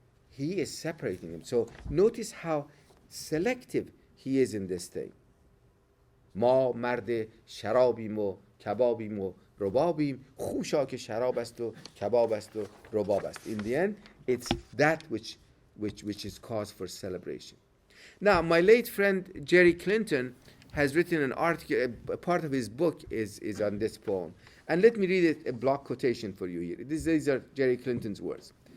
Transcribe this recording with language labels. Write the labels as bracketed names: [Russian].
[English] He is separating them. So notice how selective he is in this thing. [Persian] ما مرد شرابیم و کبابیم و ربابیم خوشا که شراب است و کباب است و رباب است. [English] In the end, it's that which is cause for celebration. Now, my late friend Jerry Clinton has written an article, a part of his book is on this poem. And let me read a block quotation for you here. These are Jerry Clinton's words.